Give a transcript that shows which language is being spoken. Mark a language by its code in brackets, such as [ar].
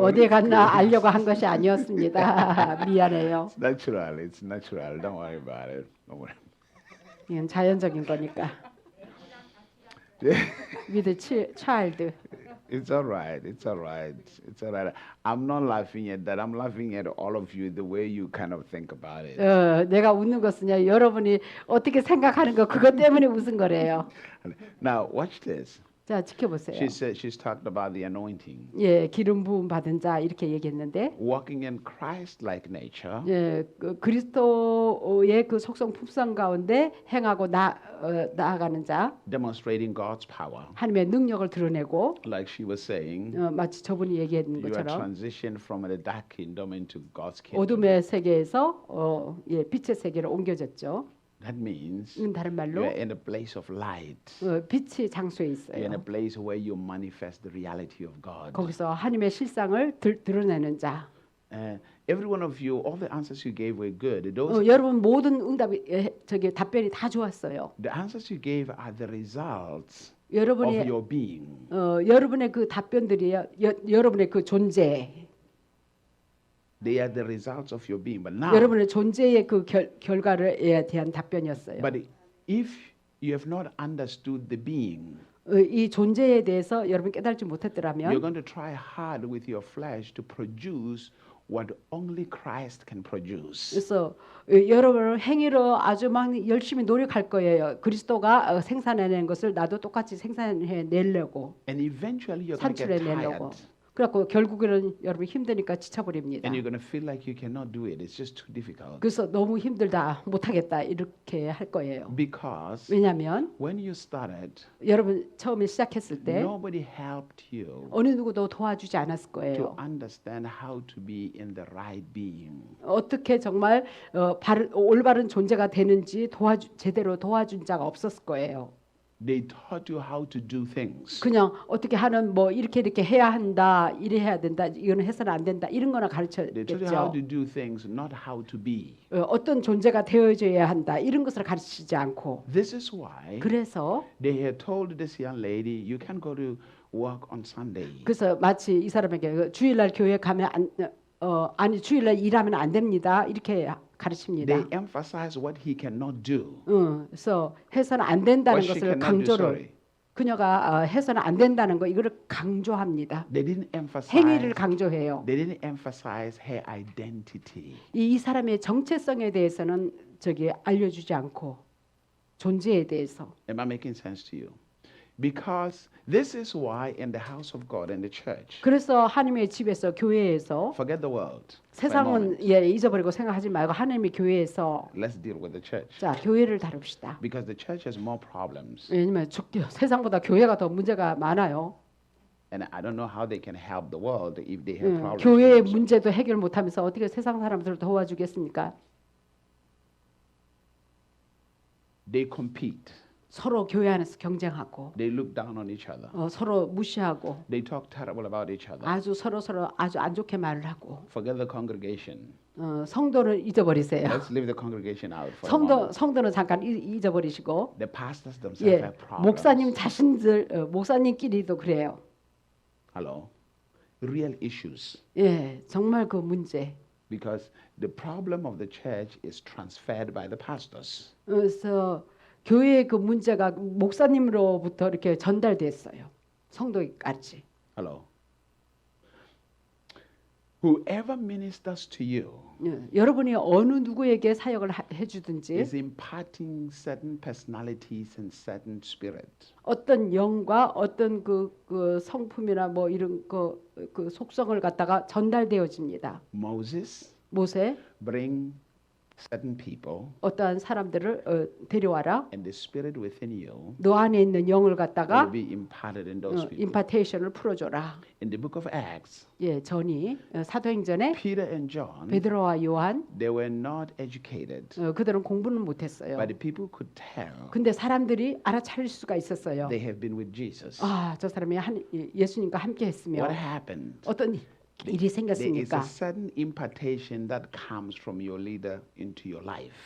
[ko] 어디에 갔나 알려고 한 것이 아니었습니다. 미안해요. [en] It's natural. It's natural. Don't worry about it. Don't worry. [ko] 이건 자연적인 거니까. [en] With the child. It's all right. It's all right. It's all right. I'm not laughing at that. I'm laughing at all of you, the way you kind of think about it. [ko] 내가 웃는 것은요. 여러분이 어떻게 생각하는 거 그것 때문에 웃은 거래요. [en] Now, watch this. [ko] 자, 지켜보세요. [en] She's talked about the anointing. [ko] 예, 기름 부음 받은 자 이렇게 얘기했는데 [en] Walking in Christ-like nature. [ko] 예, 그리스도의 그 속성 품성 가운데 행하고 나아가는 자, [en] Demonstrating God's power. [ko] 하나님의 능력을 드러내고 [en] Like she was saying, [ko] 마치 저분이 얘기했는 [en] you are [ko] 것처럼 [en] transitioned from the dark kingdom into God's kingdom. [ko] 어둠의 세계에서 예, 빛의 세계로 옮겨졌죠. [en] That means [ko] 이건 다른 [en] you [ko] 말로 [en] are in a place of light. [ko] 빛이 장소에 [en] You're in a [ko] 있어요. [en] place where you manifest the reality of God. [ko] 거기서 하나님의 실상을 드러내는 자. [en] Every one of you, all the answers you gave were good. Those, [ko] 여러분 모든 응답이 저기 답변이 다 좋았어요. [en] the answers you gave are the results of [ko] 여러분이 [en] your being. [ko] 여러분의 그 답변들이요. 여러분의 그 존재. [en] They are the results of your being. But now, [ko] 여러분의 존재의 그 결과에 대한 답변이었어요. [en] but if you have not understood the being, [ko] 이 존재에 대해서 여러분 깨달지 [en] you're [ko] 못했더라면 [en] going to try hard with your flesh to produce what only Christ can produce. [ko] 그래서 여러분 행위로 아주 막 열심히 노력할 거예요. 그리스도가 생산해낸 것을 나도 똑같이 생산해 내려고 [en] And eventually you're going to [ko] 산출해 [en] get [ko] 내려고. [en] tired. [ko] 그래갖고 결국에는 여러분 힘드니까 지쳐버립니다. [en] And you're going to feel like you cannot do it. It's just too difficult. [ko] 그래서 너무 힘들다, 못하겠다 이렇게 할 거예요. [en] Because [ko] 왜냐하면 [en] when you started, [ko] 여러분 처음에 시작했을 때 [en] nobody helped you [ko] 어느 누구도 도와주지 않았을 [en] to [ko] 거예요. [en] understand how to be in the right being. [ko] 어떻게 정말 올바른 존재가 되는지 제대로 도와준 자가 없었을 거예요. [en] They taught you how to do things. [ko] 그냥 어떻게 하는 뭐 이렇게 해야 한다, 이래 해야 된다, 이거는 해서는 안 된다 이런 거나 [en] They taught you [ko] 가르쳤겠죠. [en] how to do things, not how to be. [ko] 어떤 존재가 되어줘야 한다 이런 것을 가르치지 않고. [en] This is why [ko] 그래서 [en] they had told this young lady, you can go to work on Sunday. [ko] 그래서 마치 이 사람에게 주일날 교회 가면 아니 주일날 일하면 안 됩니다 이렇게 가르칩니다. [en] They emphasize what he cannot do. [ko] 그래서 해서는 안 된다는 [en] What she [ko] 것을 [en] cannot do, [ko] 강조를 [en] sorry. [ko] 그녀가 해서는 안 된다는 거 이거를 강조합니다. [en] They didn't emphasize. [ko] 행위를 강조해요. [en] They didn't emphasize her identity. [ko] 이 사람의 정체성에 대해서는 알려주지 않고 존재에 대해서. [en] Am I making sense to you? Because this is why in the house of God, in the church, [ko] 그래서 하나님의 집에서 교회에서 [en] forget the world. for a [ko] 세상은 [en] moment. [ko] 잊어버리고 생각하지 말고 하나님의 교회에서 [en] Let's deal with the church. [ko] 자 교회를 다룹시다. [en] Because the church has more problems. [ko] 왜냐면 세상보다 교회가 더 문제가 많아요. [en] And I don't know how they can help the world if they have problems. [ko] 교회의 [en] with themselves. [ko] 문제도 해결 못하면서 어떻게 세상 사람들을 도와주겠습니까? [en] They compete. [ko] 서로 교회 안에서 경쟁하고 [en] They look down on each other. [ko] 서로 무시하고 [en] They talk terrible about each other. [ko] 아주 서로 아주 안 좋게 말을 하고 [en] Forget the congregation. [ko] 성도를 잊어버리세요. [en] Let's leave the congregation out for a moment. [ko] 성도는 잠깐 잊어버리시고 [en] The pastors themselves [ko] 예, [en] have problems. [ko] 목사님 자신들 목사님끼리도 그래요. [en] Hello? Real issues. [ko] 예, 정말 그 문제. [en] Because the problem of the church is transferred by the pastors. [ko] 그래서 교회의 그 문제가 목사님으로부터 이렇게 전달됐어요. 성도까지. [en] Hello? Whoever ministers to you [ko] 예, 여러분이 어느 누구에게 사역을 해주든지 [en] is imparting certain personalities and certain spirit. [ko] 어떤 영과 어떤 그 성품이나 뭐 이런 그 속성을 갖다가 전달되어집니다. [en] Moses [ko] 모세 [en] bring certain people [ko] 어떠한 사람들을 데려와라. [en] and the spirit within you [ko] 너 안에 있는 영을 [en] will [ko] 갖다가 [en] be imparted in those people. [ko] 임파테이션을 풀어줘라. [en] In the book of Acts, [ko] 예, 전이 사도행전에 [en] Peter and John, [ko] 베드로와 요한 [en] they were not educated, [ko] 그들은 공부는 못했어요. [en] but the people could tell [ko] 근데 사람들이 알아차릴 수가 있었어요. [en] they have been with Jesus. [ko] 아, 저 사람이 예수님과 함께 했으며 [en] What happened? [ko] 어떤 일이 [en] There is [ko] 생겼습니까? [en] a certain impartation that comes from your leader into your life.